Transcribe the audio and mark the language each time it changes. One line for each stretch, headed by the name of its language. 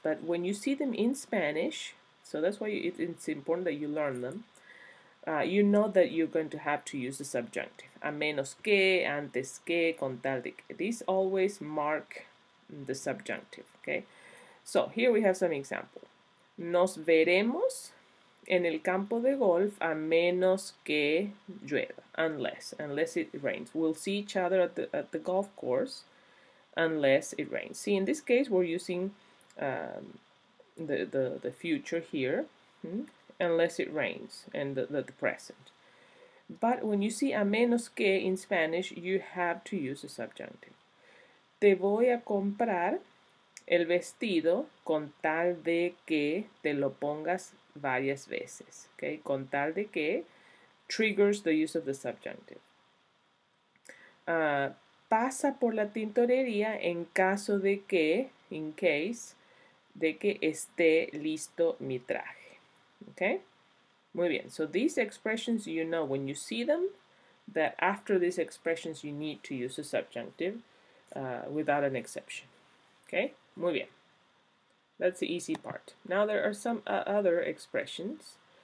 English: But when you see them in Spanish, so that's why it's important that you learn them. You know that you're going to have to use the subjunctive.
Spanish: A menos que, antes que, con tal de que.
English: These always mark the subjunctive. Okay, so here we have some example.
Spanish: Nos veremos en el campo de golf a menos que llueva.
English: Unless it rains. We'll see each other at the golf course unless it rains. See, in this case, we're using the future here, unless it rains, and the present. But when you see a menos que in Spanish, you have to use the subjunctive.
Spanish: Te voy a comprar el vestido con tal de que te lo pongas varias veces.
English: Okay, con tal de que triggers the use of the subjunctive.
Spanish: Pasa por la tintorería en caso de que,
English: in case,
Spanish: de que esté listo mi traje. Okay? Muy bien.
English: So these expressions, you know when you see them, that after these expressions you need to use a subjunctive without an exception. Okay?
Spanish: Muy bien.
English: That's the easy part. Now there are some other expressions